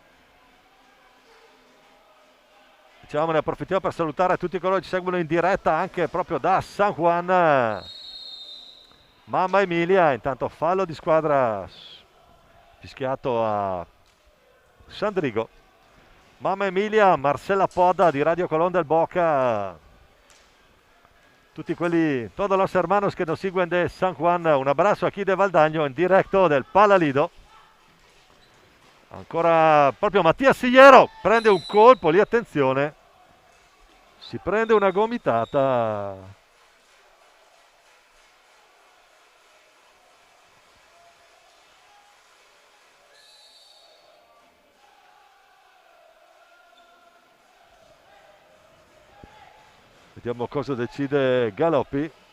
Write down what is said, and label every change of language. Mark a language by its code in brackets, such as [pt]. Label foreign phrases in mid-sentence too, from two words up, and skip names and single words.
[it] Diciamo, ne approfittiamo per salutare tutti coloro che ci seguono in diretta anche proprio da San Juan. Mamma Emilia, intanto fallo di squadra fischiato a Sandrigo. Mamma Emilia, Marcela Poda di Radio Colón del Boca, tutti quelli, [es] todos los hermanos que nos siguen de San Juan, [it] un abbraccio a chi de Valdagno in diretto del Palalido. Ancora proprio Mattia Sillero, prende un colpo lì, attenzione, si prende una gomitata. Vediamo cosa decide Galoppi.